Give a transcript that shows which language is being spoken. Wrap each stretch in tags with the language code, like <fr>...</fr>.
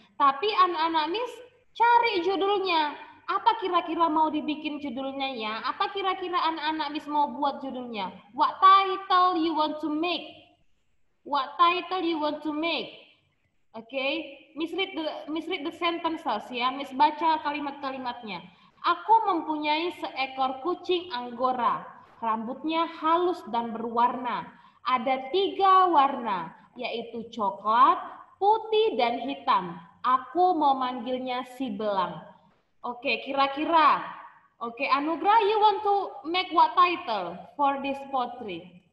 <id>Tapi anak-anak Miss cari judulnya. Apa kira-kira mau dibikin judulnya ya? Apa kira-kira anak-anak Miss mau buat judulnya?</id> <en>What title you want to make? What title you want to make? Okay, Miss read the sentences ya.</en> <id>Miss baca kalimat-kalimatnya. Aku mempunyai seekor kucing Anggora. Rambutnya halus dan berwarna. Ada 3 warna, yaitu coklat, putih, dan hitam. Aku mau manggilnya si belang. Oke, kira-kira.</id> <en>Oke, Anugrah, you want to make what title for this poetry?</en>